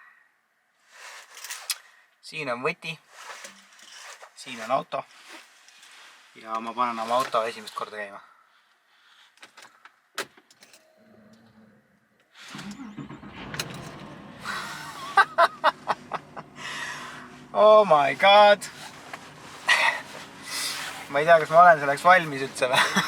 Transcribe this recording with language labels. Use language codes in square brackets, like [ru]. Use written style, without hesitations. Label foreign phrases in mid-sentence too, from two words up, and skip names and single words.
[et] Siin on võti, siin on auto ja ma panen oma auto esimest korda käima. [en] Oh my god! [et] Ma ei tea, kas ma olen selleks valmis üldse või?